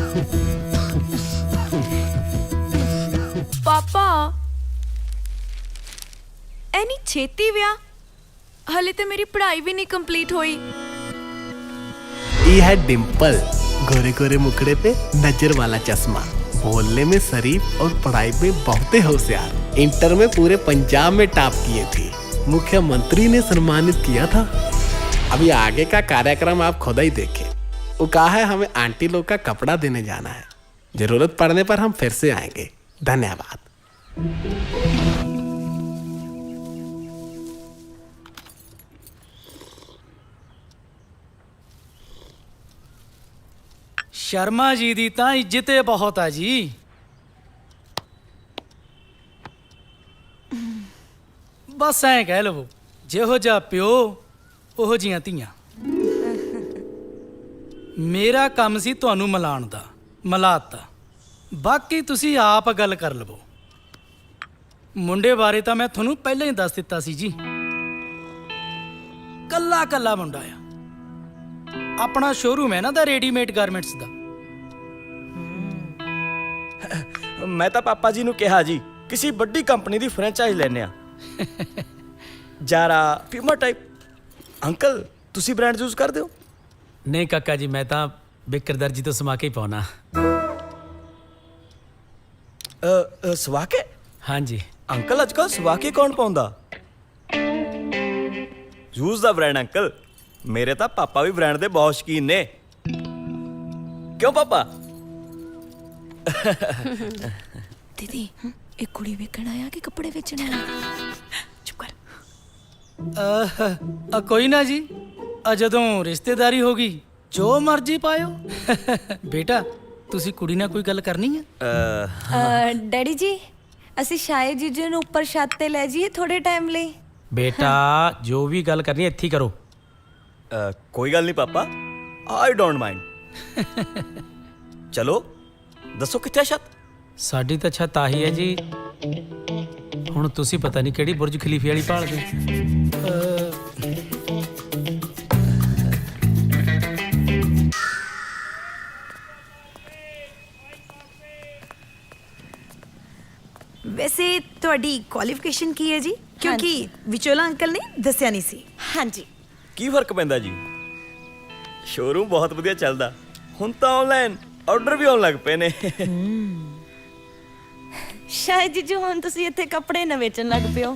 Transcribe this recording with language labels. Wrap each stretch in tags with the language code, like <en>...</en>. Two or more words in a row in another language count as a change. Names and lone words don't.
<hi>पापा</hi> <pa>ਛੇਤੀ ਵਿਆਹ? ਹਲੇ ਤੇ ਮੇਰੀ ਪੜ੍ਹਾਈ ਵੀ ਨਹੀਂ ਕੰਪਲੀਟ ਹੋਈ।</pa> <hi>ये है डिम्पल, गोरे गोरे मुखड़े पे नजर वाला चश्मा, बोलने में शरीफ और पढ़ाई में बहुत होशियार। इंटर में पूरे पंजाब में टॉप किए थे, मुख्यमंत्री ने सम्मानित किया था। अभी आगे का कार्यक्रम आप खुद ही देखें। वो कहा है हमें आंटी लोग का कपड़ा देने जाना है, जरूरत पड़ने पर हम फिर से आएंगे। धन्यवाद।</hi> <pa>ਸ਼ਰਮਾ ਜੀ ਦੀ ਤਾਂ ਇੱਜ਼ਤ ਬਹੁਤ ਹੈ ਜੀ। ਬਸ ਐ ਕਹਿ ਲਵੋ, ਜਿਹੋ ਜਾ ਪਿਓ ਓਹੋ ਜਿਹੀਆਂ ਧੀਆਂ। ਮੇਰਾ ਕੰਮ ਸੀ ਤੁਹਾਨੂੰ ਮਿਲਾਣ ਦਾ, ਮਿਲਾਤਾ। ਬਾਕੀ ਤੁਸੀਂ ਆਪ ਗੱਲ ਕਰ ਲਵੋ। ਮੁੰਡੇ ਬਾਰੇ ਤਾਂ ਮੈਂ ਤੁਹਾਨੂੰ ਪਹਿਲਾਂ ਹੀ ਦੱਸ ਦਿੱਤਾ ਸੀ ਜੀ। ਕੱਲਾ ਕੱਲਾ ਮੁੰਡਾ ਆ, ਆਪਣਾ ਸ਼ੋਰੂਮ ਹੈ ਨਾ ਦਾ ਰੈਡੀਮੇਡ ਗਾਰਮੈਂਟਸ ਦਾ। ਮੈਂ ਤੋ ਪਾਪਾ ਜੀ ਨੂੰ ਕਿਹਾ ਜੀ ਕਿਸੀ ਬੜੀ ਕੰਪਨੀ ਦੀ ਫ੍ਰੈਂਚਾਇਜ਼ ਲੇਨੇ ਜਾਰਾ ਪਿਊਮਾ ਟਾਈਪ। ਅੰਕਲ ਤੁਸੀਂ ਬ੍ਰਾਂਡ ਯੂਜ਼ ਕਰਦੇ ਓ? ਨਹੀਂ ਕਾਕਾ ਜੀ, ਮੈਂ ਤੋ ਬਿੱਕਰ ਦਰਜ਼ੀ ਤੋਂ ਸਮਾ ਕੇ ਹੀ ਪਾਨਾ। ਸਵਾ ਕੇ? ਹਾਂ ਜੀ ਅੰਕਲ ਅੱਜਕੱਲ੍ਹ ਸਵਾ ਕੇ ਕੌਣ ਪਾਉਂਦਾ? ਯੂਜ਼ ਦਾ ਬ੍ਰਾਂਡ ਅੰਕਲ। ਮੇਰੇ ਤੋ ਪਾਪਾ ਭੀ ਬ੍ਰਾਂਡ ਦੇ ਬਹੁਤ ਸ਼ੌਕੀਨ ਨੇ। ਕਿਉਂ ਪਾਪਾ? ਦੀਦੀ ਏਕ ਕੁੜੀ ਵੇਖਣ ਆਇਆ ਕਿ ਕੱਪੜੇ ਵੇਚਣ ਆਇਆ? ਚੁੱਪ ਕਰ। ਕੋਈ ਨਾ ਜੀ, ਜਦੋਂ ਰਿਸ਼ਤੇਦਾਰੀ ਹੋਗੀ ਜੋ ਮਰਜ਼ੀ ਪਾਇਓ। ਬੇਟਾ ਤੁਸੀਂ ਕੁੜੀ ਨਾਲ ਕੋਈ ਗੱਲ ਕਰਨੀ ਹੈ? ਡੈਡੀ ਜੀ ਅਸੀਂ ਸ਼ਾਇਦ ਜੀਜੂ ਨੂੰ ਉੱਪਰ ਛੱਤ ਤੇ ਲੈ ਜਾਈਏ ਥੋੜੇ ਟਾਈਮ ਲਈ। ਬੇਟਾ ਜੋ ਭੀ ਗੱਲ ਕਰਨੀ ਹੈ ਇੱਥੇ ਹੀ ਕਰੋ। ਕੋਈ ਗੱਲ ਨਹੀਂ ਪਾਪਾ,</pa> <en>I don't mind.</en> <pa>ਚਲੋ ਦੱਸੋ ਕਿੱਥੇ ਛੱਤ? ਸਾਡੀ ਤੋ ਛੱਤ ਆਹੀ ਹੈ ਜੀ। ਹੁਣ ਤੁਸੀਂ ਪਤਾ ਨਹੀਂ ਕਿਹੜੀ ਬੁਰਜ ਖ਼ਲੀਫ਼ੇ ਵਾਲੀ ਭਾਲਦੇ। वैसे ਤੁਹਾਡੀ ਕੁਆਲੀਫਿਕੇਸ਼ਨ ਕੀ ਹੈ ਜੀ? ਕਿਉਂਕਿ ਵਿਚੋਲਾ ਅੰਕਲ ਨੇ ਦੱਸਿਆ ਨਹੀਂ ਸੀ। ਹਾਂਜੀ। ਕੀ ਫਰਕ ਪੈਂਦਾ ਜੀ? ਸ਼ੋਰੂਮ ਬਹੁਤ ਵਧੀਆ ਚੱਲਦਾ। ਹੁਣ ਤਾਂ ਆਨਲਾਈਨ ਆਰਡਰ ਵੀ ਆਉਣ ਲੱਗ ਪਏ ਨੇ। ਸ਼ਾਇਦ ਜੀਜੂ ਹੁਣ ਤੁਸੀਂ ਇੱਥੇ ਕੱਪੜੇ ਨਾ ਵੇਚਣ ਲੱਗ ਪਿਓ।</pa>